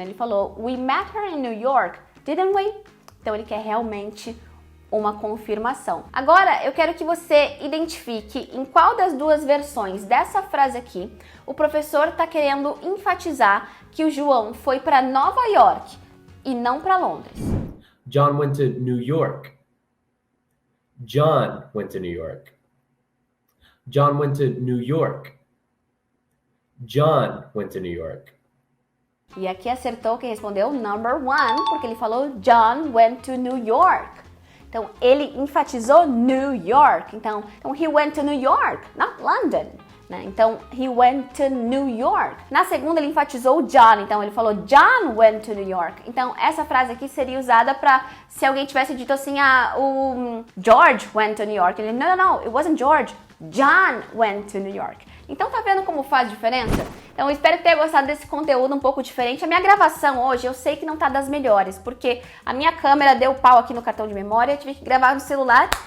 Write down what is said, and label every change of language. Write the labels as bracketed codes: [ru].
[pt] Ele falou, [en] we met her in New York, didn't we? [pt] Então ele quer realmente uma confirmação. Agora eu quero que você identifique em qual das duas versões dessa frase aqui o professor está querendo enfatizar que o João foi para Nova York e não para Londres. [en] John went to New York. John went to New York. John went to New York. John went to New York. [pt] E aqui acertou quem respondeu number 1, porque ele falou [en] John went to New York. [pt] Então, ele enfatizou New York. Então [en] he went to New York, not London. [pt] Né? Então, [en] he went to New York. [pt] Na segunda, ele enfatizou o John. Então, ele falou [en] John went to New York. [pt] Então, essa frase aqui seria usada para se alguém tivesse dito assim, o George [en] went to New York. [pt] Ele, [en] no, it wasn't George. John went to New York. [pt] Então tá vendo como faz diferença? Então eu espero que tenha gostado desse conteúdo um pouco diferente. A minha gravação hoje eu sei que não tá das melhores, porque a minha câmera deu pau aqui no cartão de memória, eu tive que gravar no celular.